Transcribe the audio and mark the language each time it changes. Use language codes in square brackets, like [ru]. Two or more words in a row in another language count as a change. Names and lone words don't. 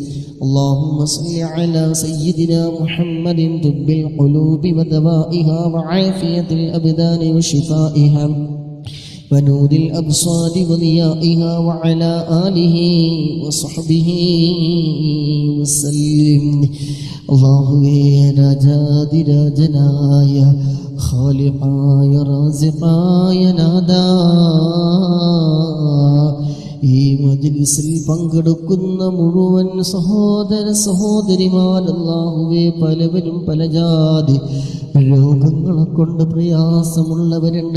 [ar] اللهم صل على سيدنا محمد طب القلوب ودوائها وعافية الأبدان وشفائها ونور الأبصار وضيائها وعلى آله وصحبه وسلم. [ml] അല്ലാഹുവേ രാജാതിരാജനായ ഖാലിഖായ റാസിഖായ നാദാ, ഈ മജ്ലിസിൽ പങ്കെടുക്കുന്ന മുഴുവൻ സഹോദര സഹോദരിമാർ അല്ലാഹുവേ പലവരും പല ജാതി രോഗങ്ങളെ കൊണ്ട് പ്രയാസമുള്ളവരുണ്ട്.